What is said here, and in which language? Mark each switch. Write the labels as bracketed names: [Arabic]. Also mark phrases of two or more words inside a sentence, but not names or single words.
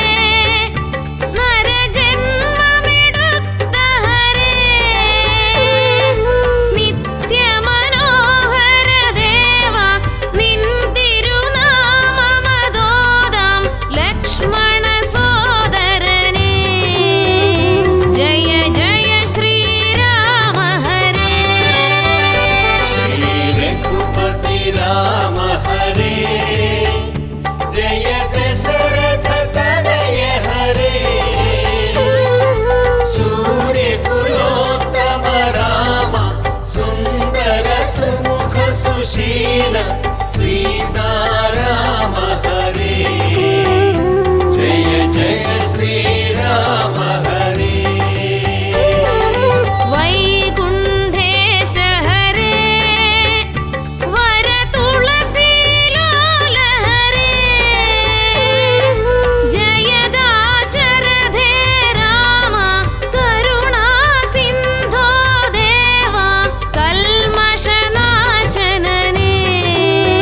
[Malayalam] നരജന്മമെടുത്ത ഹരേ നിത്യമനോഹര ദേവ നിൻ തിരുനാമമതോദാം ലക്ഷ്മണ സോദരനേ ജയ ജയ ശ്രീരാമ ഹരേ [Sanskrit] श्री रघुपति राम हरे जय दशरथ तनय हरे सूर्य कुलोत्तम राम सुंदर सुमुख सुशील सीताराम हरे जय जय श्रीराम हरे [Malayalam] വൈകുണ്ഠേശ ഹരേ വര തുളസീലോല ഹരേ ജയദാശരഥേ രാമ കരുണാ സിന്ധോ ദേവ കൽമഷനാശനനേ